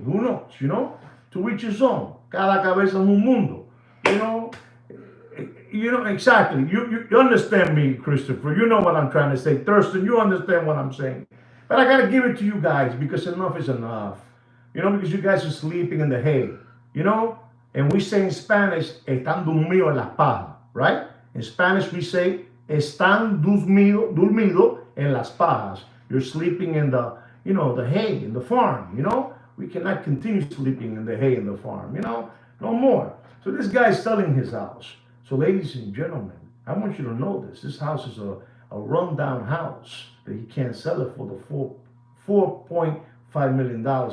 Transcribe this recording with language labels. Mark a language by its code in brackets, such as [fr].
[en] Who knows, To each his own. [es] Cada cabeza es un mundo. [en] Exactly. You understand me, Christopher. You know what I'm trying to say. Thurston, you understand what I'm saying. But I got to give it to you guys because enough is enough. Because you guys are sleeping in the hay. And we say in Spanish, [es] están dormidos en las pajas, [en] right? In Spanish, we say, [es] están dormido en las pajas. [en] You're sleeping in the, the hay in the farm, We cannot continue sleeping in the hay in the farm, no more. So this guy's selling his house. So ladies and gentlemen, I want you to know this. This house is a rundown house that he can't sell it for the $4.5 million.